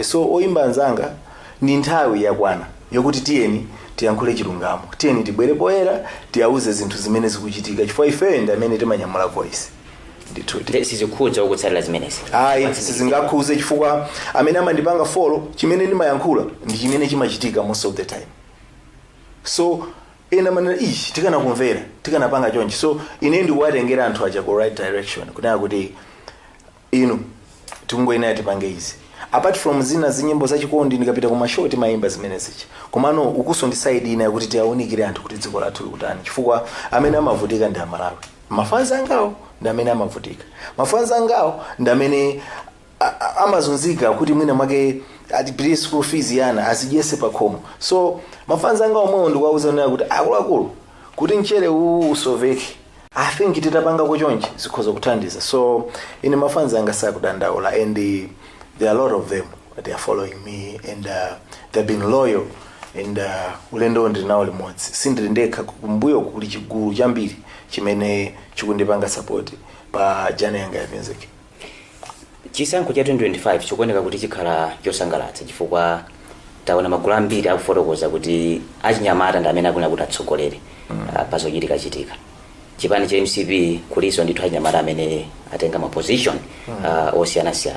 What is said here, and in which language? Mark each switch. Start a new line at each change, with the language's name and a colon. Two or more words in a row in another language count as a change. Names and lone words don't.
Nyanja: So oyimba anzanga ndi nthawi yakwana yokuti tiyeni tiyankhule chilungamo. Tiyeni tibwere poyera tiyauze zinthu zimene zikuchitika chifukwa ife ndi amene timanyamula voice. Ndithuti sizikhudza ukutsatira zimenezi. Sizingakhuze chifukwa amene amandipanga follow chimene ndimayankhula ndi chimene chimachitika
English: most of the time.
Nyanja: So ena manena tikana kumvera tikana panga chonchi. So ine ndikuwatengera anthu aja ku
English: right direction
Nyanja: kunena kuti tikungoyenera tipange izi.
English: Apart from
Nyanja: zina zinyimbo za chikondi ndikapita kuma show timayimba zimene zicha. Komano ukuso ndi side ina yakuti tiaonikire anthu kuti dziko lathu likutani chifukwa amene amavutika ndi Amalawi. Mafanzi angawo ndi amene amavutika. Mafanzi angawo ndi amene amazunzika kuti mwina mwake ati school fees yana asijese pakhomo. So mafanzi angawo mwe ndikuwauza nena kuti akuluakulu kuti mchere usoveke.
English: I think
Nyanja: titapanga kuchonchi zikhoza kuthandiza. So ine mafanzi anga sakudandaula
English: and there are a lot of them that are following me and they've been loyal and
Nyanja: ulendo ndinawo limodzi. Sindiri ndekha kumbuyo kuli chigulu chambiri chimene chikundipanga support pa journey yanga ya music. Chisankho cha 2025 chikuoneka kuti chikhala chosangalatsa chifukwa taona magulu ambiri akufotokoza kuti achinyamata ndi amene akunena kuti atsogolere pazochitika chipani cha MCP kuliso ndithu achinyamata amene atenga ma position osiyanasiyana.